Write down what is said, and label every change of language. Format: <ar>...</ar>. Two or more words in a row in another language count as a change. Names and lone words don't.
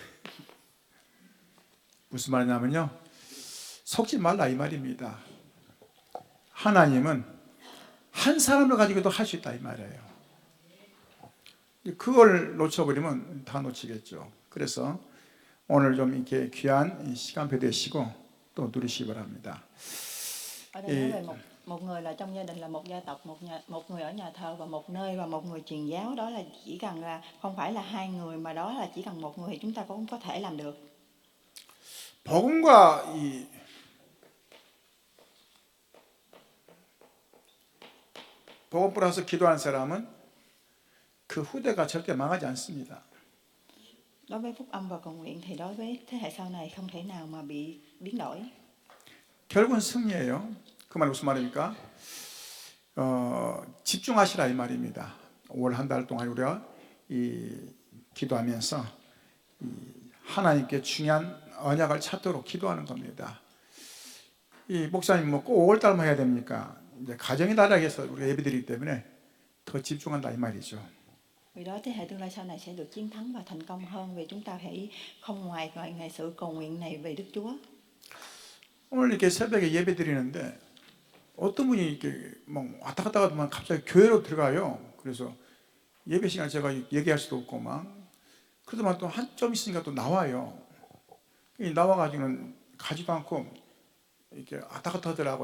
<ko>무슨 말이냐면요, 속지 말라 이 말입니다. 하나님은 한 사람을 가지고도 할 수 있다 이 말이에요. 그걸 놓쳐버리면 다 놓치겠죠. 그래서 오늘 좀 이렇게 귀한 시간표 되시고 또 누리시기 바랍니다.</ko> <vi>Ở đây nói về một người là trong gia đình là một gia tộc, một người ở nhà thờ và một nơi và một người truyền giáo, đó là chỉ cần là không phải là hai người mà đó là chỉ cần một người chúng ta cũng có thể làm được.</vi> <ko>복음과 이 복음 플러스 기도하는 사람은 그 후대가 절대 망하지 않습니다.</ko> <vi>Đối với phúc âm và cầu nguyện thì đối với thế hệ sau này không thể nào mà bị biến đổi.</vi> <ko>결국은 승리예요. 그 말이 무슨 말입니까? 집중하시라 이 말입니다. 올 한 달 동안 우리가 기도하면서 하나님께 중요한 언약을 찾도록 기도하는 겁니다. 이 목사님 뭐 꼭 5월 달만 해야 됩니까? 이제 가정의 달에 해서 우리가 예배드리기 때문에 더 집중한다 이 말이죠.</ko> <vi>Vì đó thế hệ tương lai sau này sẽ được chiến thắng và thành công hơn, vì chúng ta phải không ngoài ngày sự cầu nguyện này về Đức Chúa.</vi> <ko>오늘 이렇게 새벽에 예배 드리는데 어떤 분이 이렇게 막 왔다 갔다 하더만 갑자기 교회로 들어가요. 그래서 예배 시간 제가 얘기할 수도 없고 막 그러더만 또 한 점 있으니까 또 나와요. 나와가지고는 가지도 않고 이렇게 왔다 갔다 하더라고요.</ko>